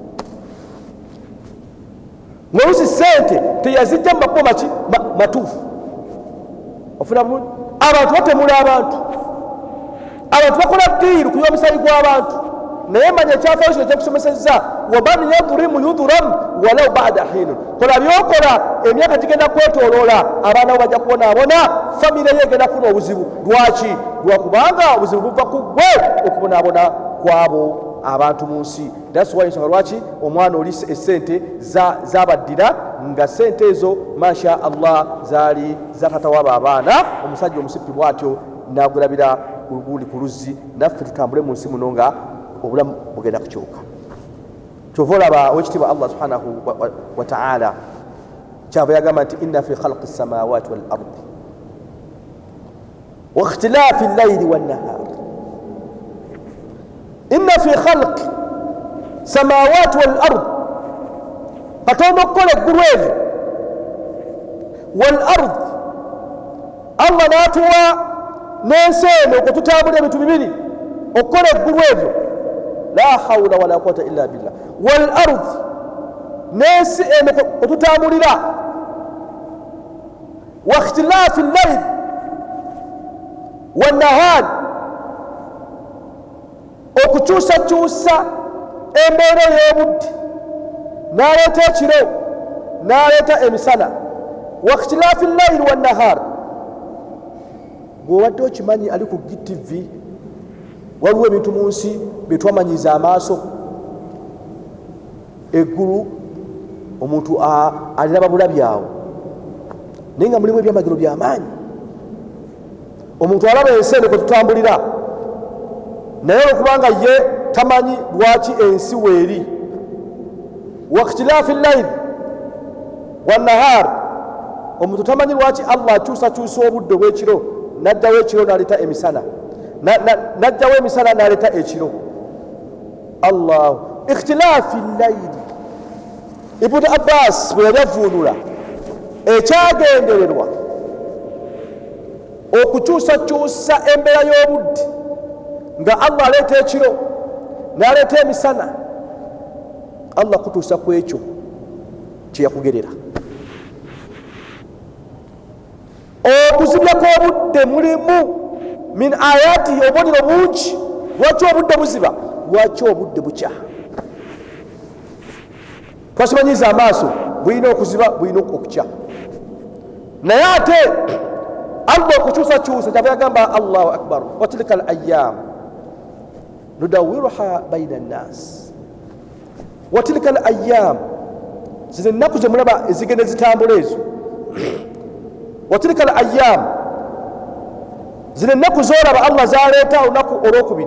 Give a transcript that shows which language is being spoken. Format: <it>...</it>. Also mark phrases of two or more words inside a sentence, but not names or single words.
<lg>ng'oluusi sente teyazijja mu makubo matuufu ofuna bulungi abantu batemula abantu bakola ddiiru kuyiwa omusaayi gw'abantu naye manya ekyafaayo kino kyekusomesezza</lg> <ar>ومن يظلم يظلم ولو بعد حين</ar> <lg>kola byokola emyaka gigenda kwetoloola abaana bo bajja kubonaabona famire ye egenda kufuna obuzibu. Lwaki? Lwakubanga obuzibu buva ku ggwe okubonaabona kwabo abantu mu nsi.</lg> <en>That's why</en> <lg>ensonga lwaki omwana oli essente zabaddira nga sente ezo</lg> <ar>ما شاء الله</ar> <lg>zaali za taata wabo abaana. Omusajja omusipi bw'atyo n'agulabira gundi ku luzzi, naffe tutambule mu nsi muno nga obulamu bugenda kukyuka. Kyova olaba owekitiibwa Allah</lg> <ar>سبحانه وتعالى</ar> <lg>kyava yagamba nti</lg> <ar>إن في خلق السماوات والأرض واختلاف الليل والنهار، إن في خلق السماوات والأرض,</ar> <lg>Katonda okukola eggulu eryo</lg> <ar>والأرض,</ar> <lg>Allah n'atuwa n'ensi eno okututambula ebintu bibiri okukola eggulu eryo,</lg> <ar>لا حول ولا قوة إلا بالله، والأرض,</ar> <lg>n'ensi eno okututambulira,</lg> <ar>واختلاف الليل والنهار,</ar> <lg>okukyusakyusa embeera y'obudde, n'aleeta ekiro n'aleeta emisana.</lg> <ar>واختلاف الليل والنهار,</ar> <lg>bw'obadde okimanyi ali ku GTV waliwo ebintu mu nsi bye twamanyiza amaaso. Eggulu omuntu aliraba bulabyawo, naye nga mulimu ebyamagero by'amaanyi. Omuntu alaba ensi eno kwe tutambulira, naye olwokubanga ye tamanyi lwaki ensi weeri.</lg> <ar>واختلاف الليل والنهار,</ar> <lg>omuntu tamanyi lwaki Allah akyusakyusa obudde obw'ekiro, n'addawo ekiro n'aleeta emisana, n'addawo emisana n'aleeta ekiro.</lg> <ar>الله اختلاف الليل.</ar> <lg>Ibn Abbas bwe yali avuunula ekyagendererwa okukyusakyusa embeera y'obudde nga Allah aleeta ekiro n'aleeta emisana, Allah kutuusa ku ekyo kye yakugerera. Okuzibya kw'obudde mulimu</lg> <ar>من آيات,</ar> <lg>obubonero bungi. Lwaki obudde buziba? Lwaki obudde bukya? Twasimanyiza amaaso bulina okuziba, bulina okukya. Naye ate Allah okukyusakyusa kyava yagamba</lg> <ar>الله أكبر، وتلك الأيام نداولها بين الناس، وتلك الأيام,</ar> <lg>zino ennaku ze mulaba ezigenda zitambula ezo.</lg> <ar>وتلك الأيام,</ar> <lg>zino ennaku z'olaba Allah zaleeta olunaku olwokubiri.</lg>